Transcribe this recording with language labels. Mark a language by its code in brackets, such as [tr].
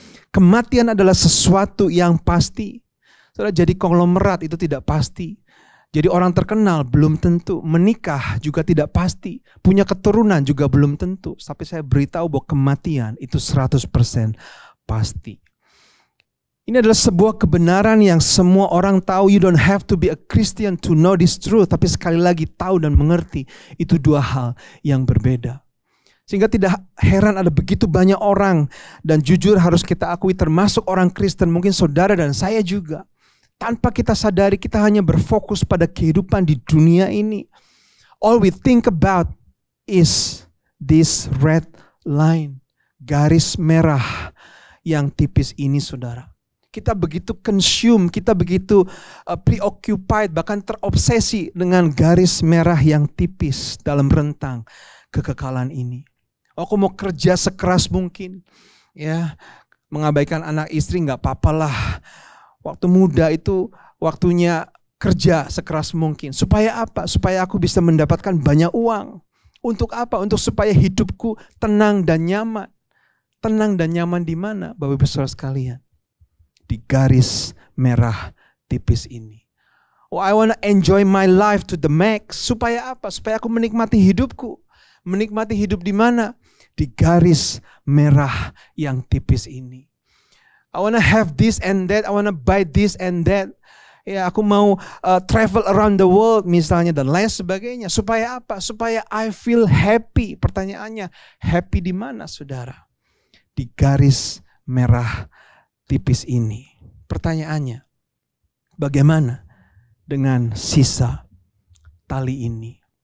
[id] Kematian adalah sesuatu yang pasti. Saudara, jadi konglomerat itu tidak pasti. Jadi orang terkenal belum tentu, menikah juga tidak pasti, punya keturunan juga belum tentu. Tapi saya beritahu bahwa kematian itu 100% pasti. Ini adalah sebuah kebenaran yang semua orang tahu. [en] You don't have to be a Christian to know this truth. [id] Tapi sekali lagi tahu dan mengerti, itu dua hal yang berbeda. Sehingga tidak heran ada begitu banyak orang, dan jujur harus kita akui termasuk orang Kristen, mungkin saudara dan saya juga. Tanpa kita sadari kita hanya berfokus pada kehidupan di dunia ini. [en] All we think about is this red line. [id] Garis merah yang tipis ini, saudara. Kita begitu consume, kita begitu preoccupied, bahkan terobsesi dengan garis merah yang tipis dalam rentang kekekalan ini. Aku mau kerja sekeras mungkin, ya, mengabaikan anak istri nggak apa-apalah. Waktu muda itu waktunya kerja sekeras mungkin. Supaya apa? Supaya aku bisa mendapatkan banyak uang. Untuk apa? Untuk supaya hidupku tenang dan nyaman. Tenang dan nyaman di mana, Bapak Ibu Saudara sekalian? Di garis merah tipis ini. [en] Oh, I wanna enjoy my life to the max. [id] Supaya apa? Supaya aku menikmati hidupku. Menikmati hidup di mana? Di garis merah yang tipis ini. [en] I wanna have this and that, I wanna buy this and that. [id] Ya, aku mau [en] travel around the world [id] misalnya dan lain sebagainya. Supaya apa? Supaya [en] I feel happy. [id] Pertanyaannya, happy di mana, saudara? Di garis merah tipis ini. Pertanyaannya, bagaimana dengan sisa tali ini?